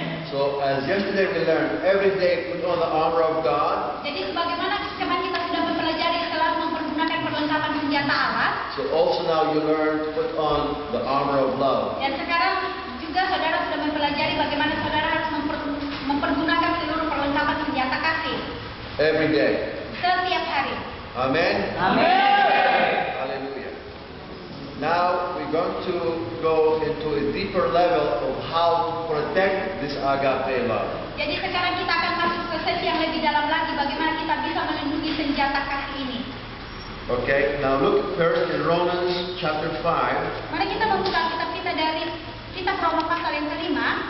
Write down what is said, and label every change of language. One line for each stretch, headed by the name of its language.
English: So as yesterday we learned, every day put on the armor of God.
Indonesian: Jadi sebagaimana kemarin kita sudah mempelajari selalu mempergunakan perlengkapan senjata Allah,
English: So also now you learn to put on the armor of love.
Indonesian: dan sekarang juga saudara sudah mempelajari bagaimana saudara harus mempergunakan seluruh perlengkapan senjata kasih
English: Every day.
Indonesian: setiap hari.
English: Amen. Hallelujah. Now we're going to go into a deeper level of how to protect this agape love.
Indonesian: Jadi sekarang kita akan masuk ke sesi yang lebih dalam lagi bagaimana kita bisa melindungi senjata kasih ini.
English: Okay, now look first in Romans chapter 5.
Indonesian: Mari kita membuka kitab kita dari kitab Roma pasal yang kelima.